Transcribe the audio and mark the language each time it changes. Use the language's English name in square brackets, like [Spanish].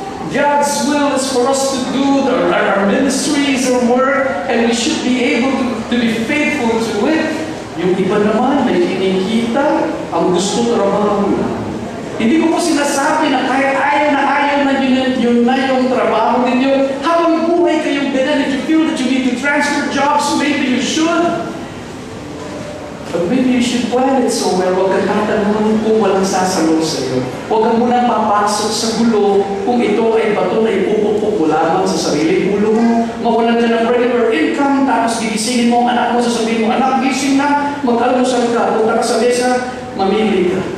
[English] God's will is for us to do our ministries and work, and we should be able to be faithful to it. [Filipino] Yung iba naman, may kinikita, ang gusto trabaho na. Hindi ko po sinasabi na kahit ayaw na yun na yung trabaho ninyo. Habang buhay kayong ganyan, [English] if you feel that you need to transfer jobs, maybe you should. But maybe you should plan it so well. [Filipino] Huwag kang tatanungin kung walang sasalo sa iyo. Huwag kang muna papasok sa gulo kung ito ay bato na ipupukpok mo lamang sa sarili ulo mo. Mawalan ka ng regular income, tapos gigisingin mo ang anak mo, sasabihin mo, anak, gising na, mag-almusal ka, punta ka sa mesa, mamili ka.